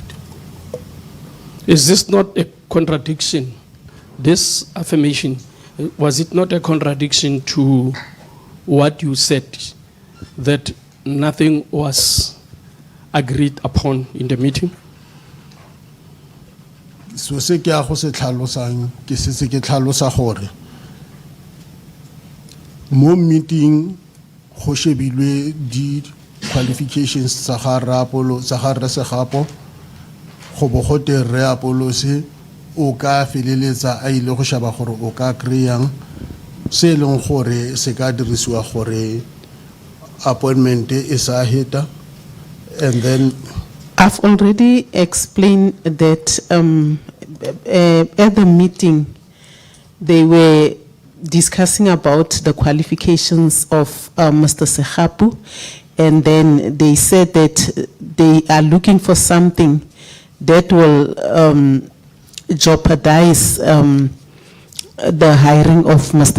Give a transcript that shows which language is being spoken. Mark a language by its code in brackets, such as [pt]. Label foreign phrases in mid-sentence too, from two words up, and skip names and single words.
[en] Is this not a contradiction? This affirmation, was it not a contradiction to what you said, that nothing was agreed upon in the meeting? [tn] So se ke a go se tlhalosang ke se ke tlhalosa gore mo meeting go shebilwe di qualifications tsa ga Rre Segapo go bo go te Rre Apollos o ka feleletsa a ile go shaba gore o ka kry-ang se leng gore se ka dirisiwa gore appointment e sa heta. [en] And then I've already explained that at the meeting they were discussing about the qualifications of Mr. Segapo, and then they said that they are looking for something that will jeopardize the hiring of Mr.